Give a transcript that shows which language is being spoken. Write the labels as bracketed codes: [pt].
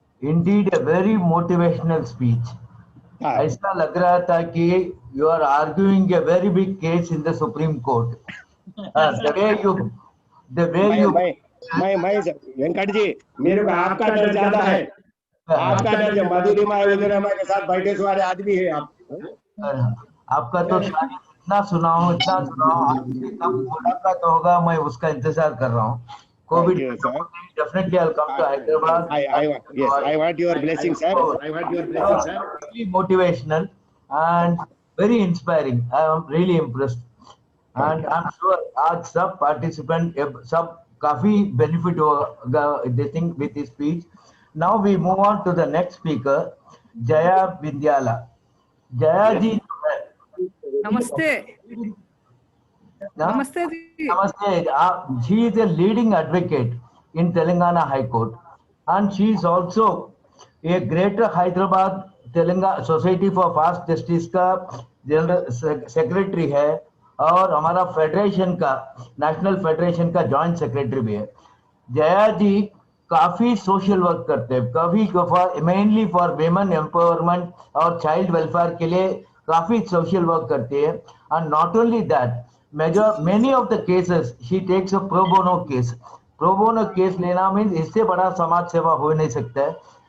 [en] indeed a very motivational speech. [hi] ऐसा लग रहा था कि [en] you are arguing a very big case in the Supreme Court. The way you [hi] मैं वेंकट जी मेरे को आपका डर ज्यादा है आपका डर जो मधुरिमा वगैरह के साथ बैठे वाले आदमी है आप आपका तो इतना सुनाओ कब मुलाकात होगा मैं उसका इंतजार कर रहा हूँ COVID [en] definitely I'll come to Hyderabad. I want your blessing, sir. I want your blessing, sir. Really motivational and very inspiring. I am really impressed. And I'm sure [hi] आज सब participant सब काफी benefit होगा [en] they think with this speech. Now we move on to the next speaker, Jaya Vindyala. Jaya ji. [hi] नमस्ते नमस्ते जी Namaste. [en] She is a leading advocate in Telangana High Court and she is also a Greater Hyderabad Telangana Society for Fast Justice [hi] का general secretary है और हमारा federation का national federation का joint secretary भी है। जया जी काफी सोशल वर्क करते हैं कभी मेनली फॉर विमेन एम्पावरमेंट और चाइल्ड वेलफेयर के लिए काफी सोशल वर्क करते हैं [en] and not only that many of the cases she takes a pro bono case [hi] लेना मीन्स इससे बड़ा समाज सेवा हो नहीं सकता है।